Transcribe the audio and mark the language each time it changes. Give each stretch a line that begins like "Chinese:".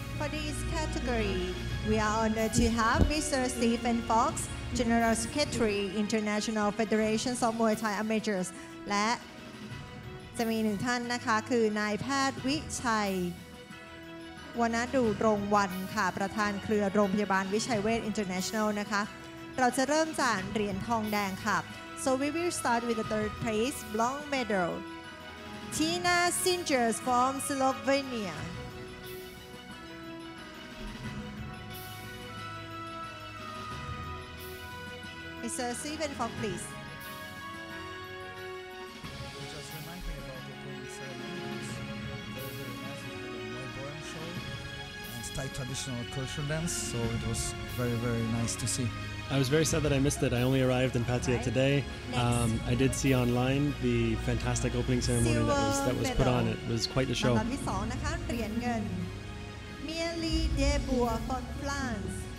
English: this category, we are honored to have Mr. Stephen Fox, General Secretary, International Federation of Muay Thai Amateurs
Thai: และจะมีหนึ่งท่านนะคะคือนายแพทย์วิชัย วณดูรงวันค่ะประธานเครือโรงพยาบาลวิชัยเวช International นะคะเราจะเริ่มจากเหรียญทองแดงค่ะ
English: so we will start with the third place bronze medal Tina Singers from Slovenia
Thai: Mr.
English: Stephen Fox please Just remind me about the opening ceremonies. Very nice. We had a Muay show and Thai traditional culture dance, so it was very nice to see. I was very sad that I missed it. I only arrived in Pattaya today. I did see online the fantastic opening ceremony that was put on. It was quite the show.
Thai: ลำดับที่สองนะคะเหรียญเงิน Mieli de Boer from France